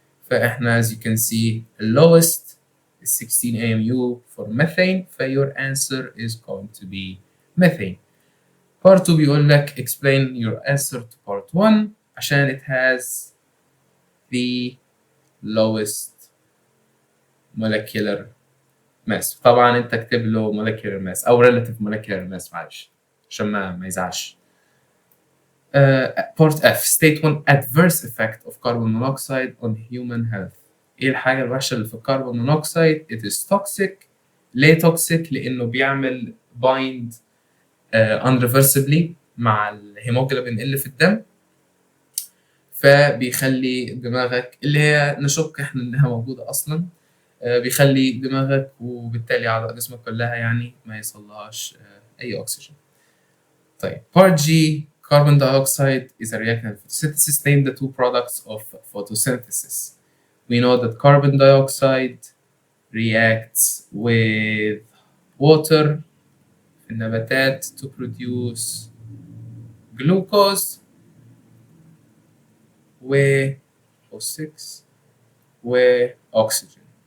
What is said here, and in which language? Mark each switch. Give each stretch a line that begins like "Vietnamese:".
Arabic: فإحنا
English: as you can see the lowest is 16 AMU for methane your answer is going to be methane. Part 2
Arabic: بيقول لك
English: explain your answer to part 1
Arabic: عشان
English: it has the lowest molecular mass.
Arabic: طبعا انت اكتب له
English: molecular mass
Arabic: او
English: relative molecular mass
Arabic: معلش عشان ما يزعلش.
English: Part F state one adverse effect of carbon monoxide on human health.
Arabic: ايه الحاجة الوحشة اللي في الكربون مونوكسيد؟
English: It is toxic.
Arabic: ليه toxic؟ لأنه بيعمل
English: bind unreversibly
Arabic: مع الهيموجلوبين اللي في الدم، فبيخلي دماغك اللي هي نشك احنا انها موجودة أصلا، بيخلي دماغك وبالتالي أعضاء جسمك كلها يعني ما يصلهاش أي أكسجين. طيب
English: part G carbon dioxide is a reactant in photosynthesis. Name the two products of photosynthesis. We know that carbon dioxide reacts with water
Arabic: في النباتات
English: to produce glucose و O6 و oxygen.